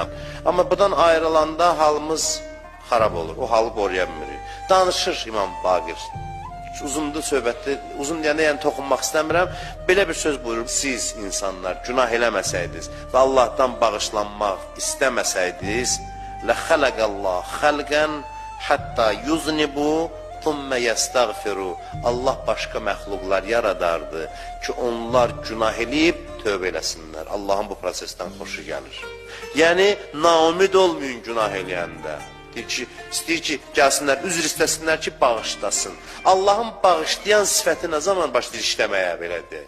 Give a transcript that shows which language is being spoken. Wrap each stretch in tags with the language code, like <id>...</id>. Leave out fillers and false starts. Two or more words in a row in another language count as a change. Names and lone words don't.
<az>Amma buradan ayrılanda halımız xarab olur, o halı qoruya bilmirik. Danışır İmam Baqir. Uzundur söhbətli, uzun deyəndə yəni toxunmaq istəmirəm. Belə bir söz buyurur, siz insanlar günah eləməsəydiniz və Allahdan bağışlanmaq istəməsəydiniz,</az> <ar>لَخَلَقَ خَلْقًا حَتَّى يُذْنِبُوا ثُمَّ يَسْتَغْفِرُوا.</ar> <az>Allah başqa məxluqlar yaradardı ki, onlar günah eləyib tövbə eləsinlər. Allahın bu prosesdən xoşu gəlir. Yəni, naumid olmayın günah eləyəndə. İstəyir ki, gəlsinlər, üzr istəsinlər ki, bağışlasın. Allahın bağışlayan sifəti nə zaman başlayır işləməyə belə deyək?</az>